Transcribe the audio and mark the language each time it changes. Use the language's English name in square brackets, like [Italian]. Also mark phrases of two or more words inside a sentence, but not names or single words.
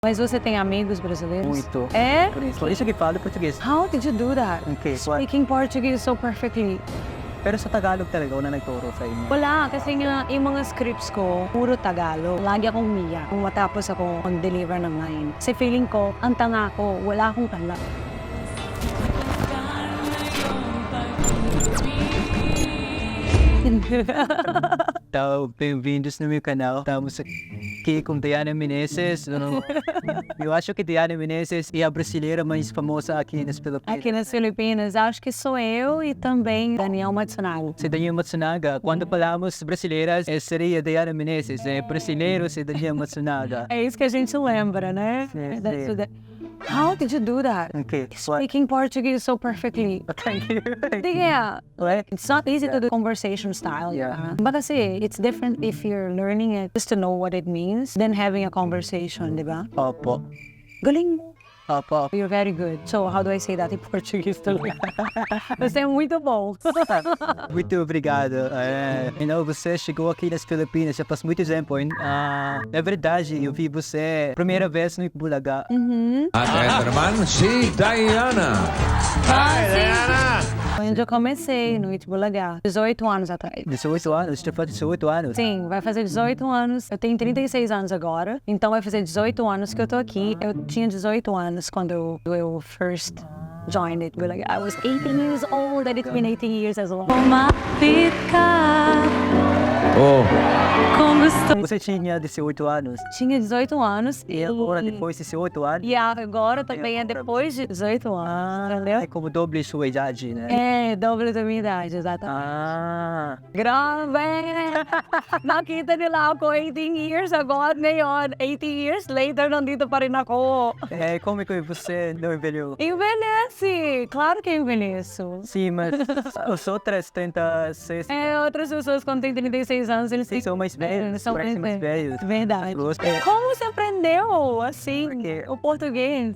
[Portuguese] Mas você tem amigos brasileiros? Muito. É? Por isso que falo português. [English] How did you do that? Okay. Speaking Portuguese so perfectly. [Filipino] Pero sa Tagalog talaga, una nagturo sa inyo. Wala, kasi nga yung mga scripts ko, puro Tagalog. Lagi akong umiyak kung matapos ako mag-deliver ng line. Kasi feeling ko, ang tanga ko, wala akong tala. [Portuguese] Então, bem-vindos no meu canal. Estamos aqui com Daiana Menezes. Eu acho que Daiana Menezes é a brasileira mais famosa aqui nas Filipinas. Aqui nas Filipinas, acho que sou eu e também Daniel Matsunaga. Se Daniel Matsunaga, quando falamos brasileiras, seria Daiana Menezes. Brasileiros e Daniel Matsunaga. É isso que a gente lembra, né? Sim. [English] How did you do that? Okay. Speaking Portuguese so perfectly. Thank you. Yeah. What? It's not easy to do conversation style. Yeah. But kasi, it's different if you're learning it just to know what it means than having a conversation, [Filipino] di ba? Opo. Galing mo. Opo. [English] You're very good. So, how do I say that in Portuguese também? [Portuguese] Você é muito bom. Muito obrigado. Você chegou aqui nas Filipinas já faz muito tempo, hein? Na verdade, eu vi você primeira vez no Eat Bulaga. [Filipino] At esta naman si Daiana. [English] Hi, Daiana! [Portuguese] Onde eu comecei, no Eat Bulaga, 18 anos atrás. 18 anos? Você faz 18 anos? Sim, vai fazer 18 anos. Eu tenho 36 anos agora, então vai fazer 18 anos que eu tô aqui. Eu tinha 18 anos quando eu [English] first joined [Portuguese] Eat Bulaga. [English] I was 18 years old and it's been 18 years as well. Oh. [Portuguese] Você tinha 18 anos? Tinha 18 anos. E agora depois de 18 anos? E agora também é depois de 18 anos, entendeu? É como doble sua idade, né? É, doble da minha idade, exatamente. [Filipino] Grabe! Nakita nila ako 18 years agora, ngayon, [English] 18 years later, [Filipino] nandito pa rin ako. [Portuguese] Como que você não envelheceu? Envelhece! Claro que envelheço. Sim, mas os outras 36... Outras pessoas quando têm 36 anos, eles são mais velhos, parecem mais velhos. Verdade. Como você aprendeu, assim, o português?